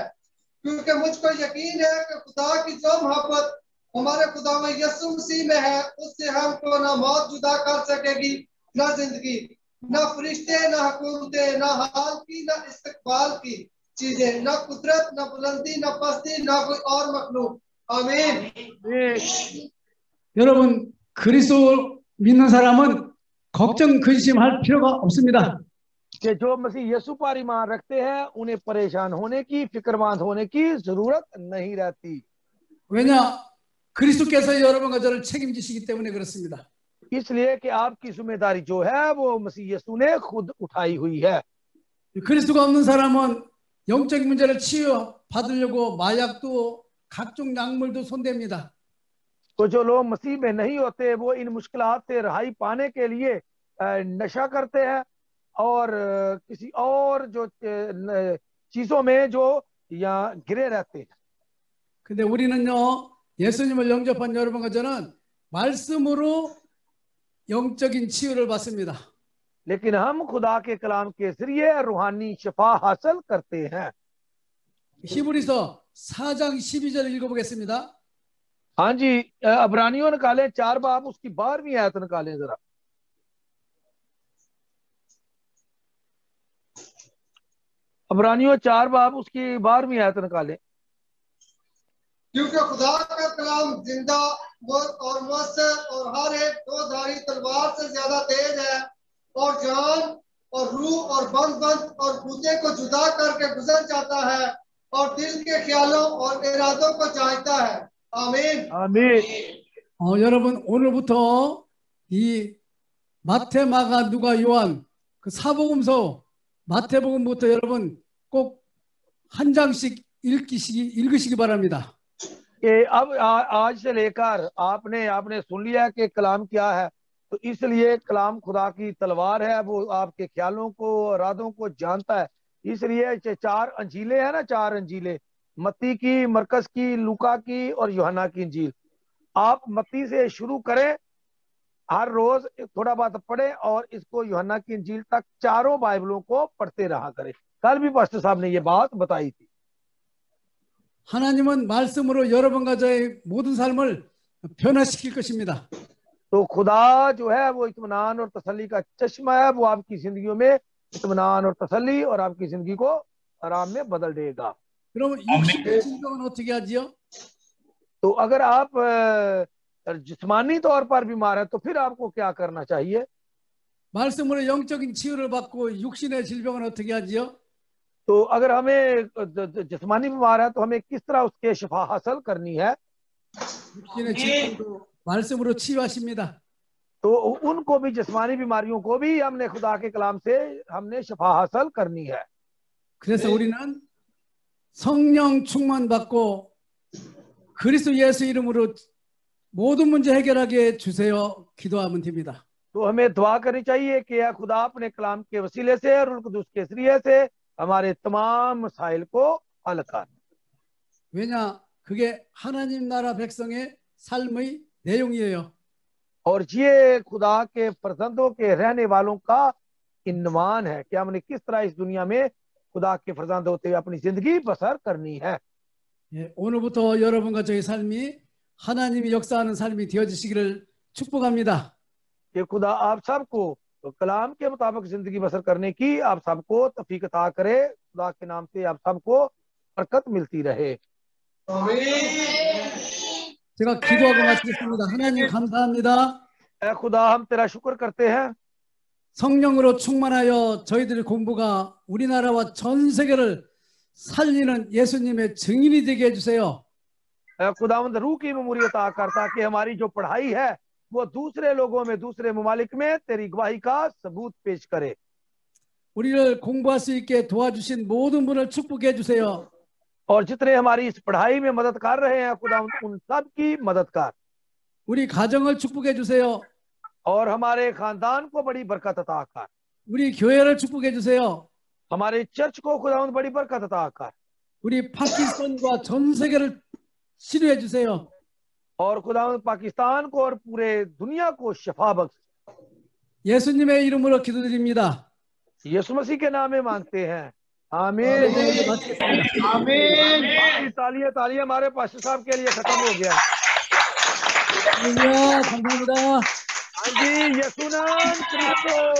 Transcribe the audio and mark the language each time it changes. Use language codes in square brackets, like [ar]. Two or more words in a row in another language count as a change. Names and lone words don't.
[ur] کیونکہ مجھ کو یقین ہے کہ خدا کی جو محبت ہمارے خدا میں یسوع مسیح میں ہے اس سے ہم کو نہ موت جدا کر سکے گی، نہ زندگی، نہ فرشتے، نہ حکومتیں، نہ حال کی، نہ استقبال کی چیزیں، نہ قدرت، نہ بلندی، نہ پستی، نہ کوئی اور مخلوق. आमीन। [ko] 여러분 그리스도 믿는 사람은 걱정 근심할 필요가 없습니다. [ur] کہ جو مسیح یسوع پر ایمان رکھتے ہیں انہیں پریشان ہونے کی، فکرمند ہونے کی ضرورت نہیں رہتی. [ko] 왜냐? 그리스도께서 여러분과 저를 책임지시기 때문에 그렇습니다. [ur] اس لیے کہ آپ کی ذمہ داری جو ہے وہ مسیح یسوع نے خود اٹھائی ہوئی ہے. [ko] 그리스도가 없는 사람은 영적인 문제를 치유 받으려고 마약도 각종 약물도 손댑니다. [ur] تو جو لوگ مسیح میں نہیں ہوتے وہ ان مشکلات سے رہائی پانے کے لیے نشہ کرتے ہیں اور کسی اور جو چیزوں میں جو یا گرے رہتے ہیں. [ko] 근데 우리는요, 예수님을 영접한 여러분과 저는 말씀으로 영적인 치유를 받습니다. [ur] لیکن ہم خدا کے کلام کے ذریعے روحانی شفا حاصل کرتے ہیں. [ko] 히브리서 4장 12절 읽어보겠습니다. [ur] ہاں جی، عبرانیوں نکالیں 4 باب اس کی 12ویں آیت نکالیں ذرا. عبرانیوں 4 باب اس کی 12ویں آیت نکالیں. کیونکہ خدا کا کلام زندہ اور موثر اور ہر ایک دو دھاری تلوار سے زیادہ تیز ہے اور جان اور روح اور بند اور گردے کو جدا کر کے گزر جاتا ہے اور دل کے خیالوں اور ارادوں کو جانچتا ہے. आमीन। आमीन। [ko] 여러분 오늘부터 이 마태, 마가, 누가, 요한 그 사복음서 마태복음부터 여러분 꼭 한 장씩 읽으시기 바랍니다. [ur] کہ اب آج سے لے کر آپ نے سن لیا کہ کلام کیا ہے، تو اس لیے کلام خدا کی تلوار ہے، وہ آپ کے خیالوں کو ارادوں کو جانتا ہے. اس لیے 4 انجیلیں ہیں نا، 4 انجیلیں، متی کی، مرقس کی، لوقا کی اور یوحنا کی انجیل. آپ متی سے شروع کریں، ہر روز تھوڑا بہت پڑھیں اور اس کو یوحنا کی انجیل تک چاروں بائبلوں کو پڑھتے رہا کریں. کل بھی پاسٹر صاحب نے یہ بات بتائی تھی. [ko] 하나님은 말씀으로 여러분과 저의 모든 삶을 변화시킬 것입니다. [ur] تو خدا جو ہے وہ اطمینان اور تسلی کا چشمہ ہے، وہ آپ کی زندگیوں میں اطمینان اور تسلی اور آپ کی زندگی کو آرام میں بدل دے گا. [ko] 그러면 육신의 질병은 어떻게 하지요? [ur] تو اگر آپ جسمانی طور پر بیمار ہے تو پھر آپ کو کیا کرنا چاہیے? [ko] 말씀으로 영적인 치유를 받고 육신의 질병은 어떻게 하지요? [ur] تو اگر ہمیں جسمانی بیمار ہے تو ہمیں کس طرح اس کے شفا حاصل کرنی ہے? [ko] 육신의 질병도 말씀으로 치유하십니다. [ur] تو ان کو بھی، جسمانی بیماریوں کو بھی ہم نے خدا کے کلام سے ہم نے شفا حاصل کرنی ہے. [ko] 그래서 우리는 성령 충만 받고 그리스도 예수 이름으로 모든 문제 해결하게 주세요. 기도하면 됩니다. [ur] تو ہمیں دعا کرنی چاہیے کہ یا خدا اپنے کلام کے وسیلے سے اور روح قدس کے ذریعے سے ہمارے تمام مسائل کو حل کر. [ko] 왜냐? 그게 하나님 나라 백성의 삶의 내용이에요. [ur] اور یہ خدا کے فرزندوں کے رہنے والوں کا عنوان ہے کہ ہم نے کس طرح اس دنیا میں خدا کے فرزند ہوتے ہوئے اپنی زندگی بسر کرنی ہے. [ko] 예, 오늘부터 여러분과 저의 삶이 하나님이 역사하는 삶이 되어지시기를 축복합니다. [ur] کہ خدا آپ سب کو تو کلام کے مطابق زندگی بسر کرنے کی آپ سب کو توفیق عطا کرے. خدا کے نام سے آپ سب کو برکت ملتی رہے. [ko] 제가 기도하고 마치겠습니다. 하나님 감사합니다. [ur] اے خدا ہم تیرا شکر کرتے ہیں, [ko] 성령으로 충만하여 저희들의 공부가 우리나라와 전 세계를 살리는 예수님의 증인이 되게 해주세요. [ur] اے خداوند روح کی میموری عطا کرتا کہ ہماری جو پڑھائی ہے وہ دوسرے لوگوں میں، دوسرے ممالک میں تیری گواہی کا ثبوت پیش کرے. [ko] 우리를 공부할 수 있게 도와주신 모든 분을 축복해 주세요. [ur] اور جتنے ہماری اس پڑھائی میں مدد کر رہے ہیں خدا ان سب کی مدد کر. [ko] 우리 가정을 축복해 주세요. [ur] اور ہمارے خاندان کو بڑی برکت عطا کر. [ko] 우리 교회를 축복해 주세요. [ur] ہمارے چرچ کو خداوند بڑی برکت عطا کر. [ko] 우리 파키스탄과 전 세계를 치료해 주세요. [ur] اور خداوند پاکستان کو اور پورے دنیا کو شفا بخش. [ko] 예수님의 이름으로 기도드립니다. [ur] یسوع مسیح کے نام میں مانگتے ہیں، آمین آمین. تالیاں ہمارے پاسٹر صاحب کے لیے ختم ہو گیا. [ko] 감사합니다. [ur] ہاں جی، یسوع نام کرسٹو,